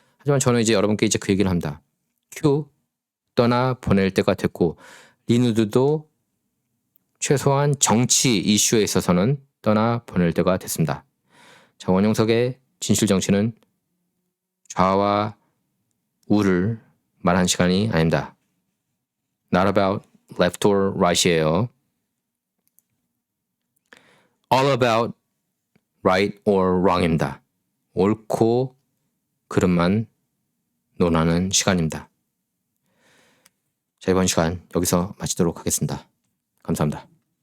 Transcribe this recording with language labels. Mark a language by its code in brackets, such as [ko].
[ko] 하지만 저는 이제 여러분께 이제 그 얘기를 합니다. 큐 떠나 보낼 때가 됐고 리누드도 최소한 정치 이슈에 있어서는 떠나 보낼 때가 됐습니다. 자, 원용석의 진실 정치는 좌와 우를 말한 시간이 아닙니다. [en] Not about left or right이에요. All about right or wrong입니다. [ko] 옳고 그름만 논하는 시간입니다. 자, 이번 시간 여기서 마치도록 하겠습니다. 감사합니다.